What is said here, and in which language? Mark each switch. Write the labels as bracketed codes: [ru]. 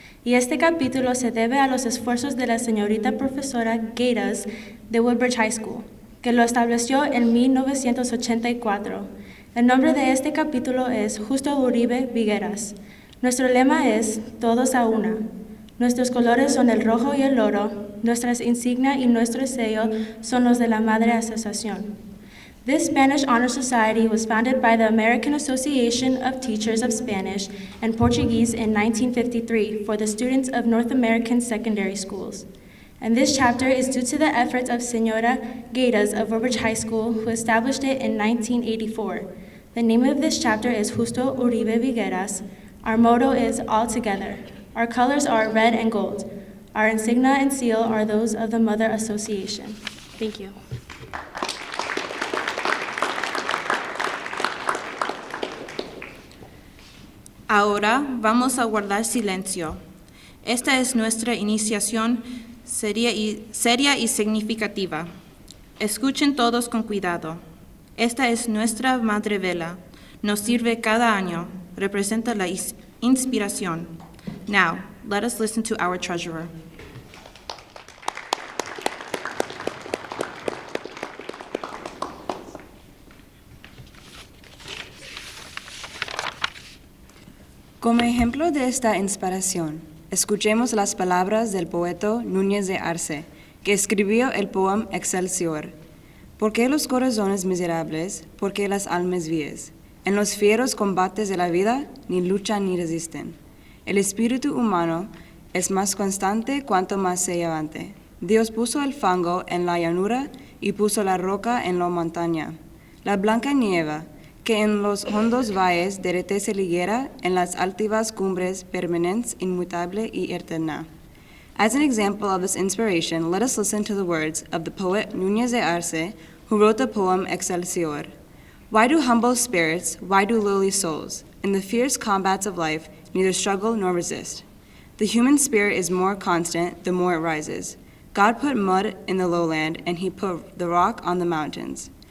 [es] Y este capítulo se debe a los esfuerzos de la señorita profesora Gaitas de Woodbridge High School, que lo estableció en 1984. El nombre de este capítulo es Justo Uribe Vigueras. Nuestro lema es Todos a una. Nuestros colores son el rojo y el oro, nuestras insignias y nuestro sello son los de la Madre Asociación. [en] This Spanish Honor Society was founded by the American Association of Teachers of Spanish and Portuguese in 1953 for the students of North American secondary schools. And this chapter is due to the efforts of Senora Gaitas of Woodbridge High School, who established it in 1984. The name of this chapter is Justo Uribe Vigueras. Our motto is All Together. Our colors are red and gold. Our insignia and seal are those of the Mother Association. Thank you. [es] Ahora vamos a guardar silencio. Esta es nuestra iniciación seria y significativa. Escuchen todos con cuidado. Esta es nuestra madre vela. Nos sirve cada año. Representa la inspiración. [en] Now, let us listen to our treasurer. [es] Como ejemplo de esta inspiración, escuchemos las palabras del poeta Núñez de Arce, que escribió el poema Excelsior. ¿Por qué los corazones miserables? ¿Por qué las almas vías? En los fieros combates de la vida, ni luchan ni resisten. El espíritu humano es más constante cuanto más se levante. Dios puso el fango en la llanura y puso la roca en la montaña. La blanca nieve, que en los hondos valles derrite se liguera, en las altivas cumbres permanentes, inmutable y eterna. [en] As an example of this inspiration, let us listen to the words of the poet Núñez de Arce, who wrote the poem Excelsior. Why do humble spirits, why do lowly souls, in the fierce combats of life, neither struggle nor resist? The human spirit is more constant the more it rises. God put mud in the lowland, and he put the rock on the mountains.